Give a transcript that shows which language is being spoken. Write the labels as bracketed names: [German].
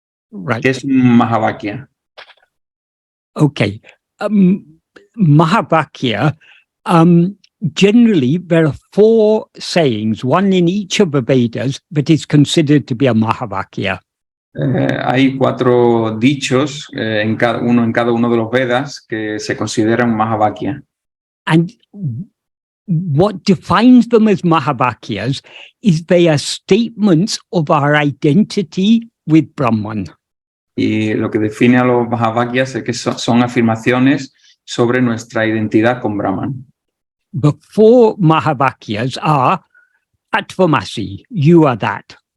[English] Right. [Spanish] ¿Qué es un Mahavakya? [English] Okay. Mahavakya, generally, there are 4 sayings, one in each of the Vedas, that is considered to be a Mahavakya. [Spanish] Hay 4 dichos, en cada uno de los Vedas, que se consideran Mahavakya. [English] And what defines them as Mahavakyas is they are statements of our identity with Brahman. [Spanish] Y lo que define a los Mahavakyas es que son afirmaciones sobre nuestra identidad con Brahman. [English] The 4 Mahavakyas are Atma-vichara, you are that.